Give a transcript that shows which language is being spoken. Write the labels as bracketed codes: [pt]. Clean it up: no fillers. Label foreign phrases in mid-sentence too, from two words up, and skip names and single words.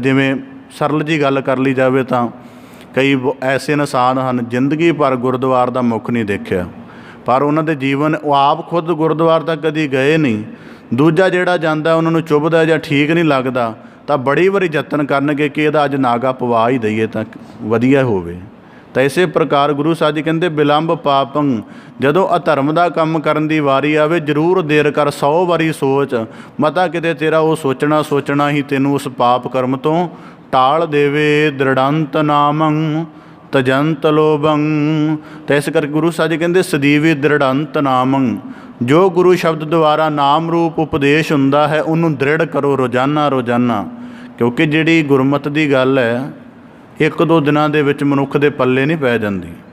[pa] ਜਿਵੇਂ ਸਰਲ ਜੀ ਗੱਲ ਕਰ ਲਈ ਜਾਵੇ ਤਾਂ ਕਈ ਐਸੇ ਇਨਸਾਨ ਹਨ ਜ਼ਿੰਦਗੀ ਭਰ ਗੁਰਦੁਆਰ ਦਾ ਮੁੱਖ ਨਹੀਂ ਦੇਖਿਆ, ਪਰ ਉਹਨਾਂ ਦੇ ਜੀਵਨ, ਉਹ ਆਪ ਖੁਦ ਗੁਰਦੁਆਰਾ ਤੱਕ ਕਦੀ ਗਏ ਨਹੀਂ, ਦੂਜਾ ਜਿਹੜਾ ਜਾਂਦਾ ਉਹਨਾਂ ਨੂੰ ਚੁੱਭਦਾ ਜਾਂ ਠੀਕ ਨਹੀਂ ਲੱਗਦਾ, ਤਾਂ ਬੜੀ ਵਾਰੀ ਯਤਨ ਕਰਨਗੇ ਕਿ ਇਹਦਾ ਅੱਜ ਨਾਗਾ ਪਵਾ ਹੀ ਦਈਏ ਤਾਂ ਵਧੀਆ ਹੋਵੇ। ਤਾਂ ਇਸੇ ਪ੍ਰਕਾਰ ਗੁਰੂ ਸਾਹਿਬ ਜੀ ਕਹਿੰਦੇ ਬਿਲੰਬ ਪਾਪੰ, ਜਦੋਂ ਅਧਰਮ ਦਾ ਕੰਮ ਕਰਨ ਦੀ ਵਾਰੀ ਆਵੇ ਜ਼ਰੂਰ ਦੇਰ ਕਰ, 100 ਵਾਰੀ ਸੋਚ, ਮਤਾ ਕਿਤੇ ਤੇਰਾ ਉਹ ਸੋਚਣਾ ਹੀ ਤੈਨੂੰ ਉਸ ਪਾਪ ਕਰਮ ਤੋਂ ਟਾਲ ਦੇਵੇ ਦ੍ਰਿੜੰਤ ਨਾਮੰ ਤਜੰਤ ਲੋਭੰ। [hi] तो इस करके गुरु साहब जी कहते सदीवी दृढ़ंत नामं, जो गुरु शब्द द्वारा नाम रूप उपदेश हुंदा है उन्होंने दृढ़ करो रोज़ाना रोज़ाना। [pa] ਕਿਉਂਕਿ ਜਿਹੜੀ ਗੁਰਮਤ ਕੀ ਗੱਲ ਹੈ ਇੱਕ ਦੋ ਦਿਨੋਂ ਕੇ ਵਿੱਚ ਮਨੁੱਖ ਕੇ ਪੱਲੇ ਨਹੀਂ ਪੈ ਜਾਤੀ।